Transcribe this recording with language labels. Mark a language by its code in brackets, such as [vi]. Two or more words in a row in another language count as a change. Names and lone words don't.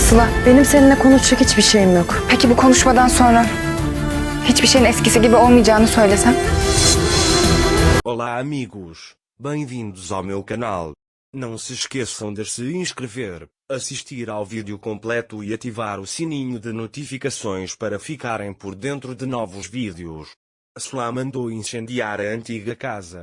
[tr] Sıla, benim seninle konuşacak hiçbir şeyim yok. Peki bu konuşmadan sonra hiçbir şeyin eskisi gibi olmayacağını söylesem? [pt] Olá amigos, bem-vindos ao meu canal. Não se esqueçam de se inscrever, assistir ao vídeo completo e ativar o sininho de notificações para ficarem por dentro de novos vídeos. Sıla mandou incendiar a antiga casa.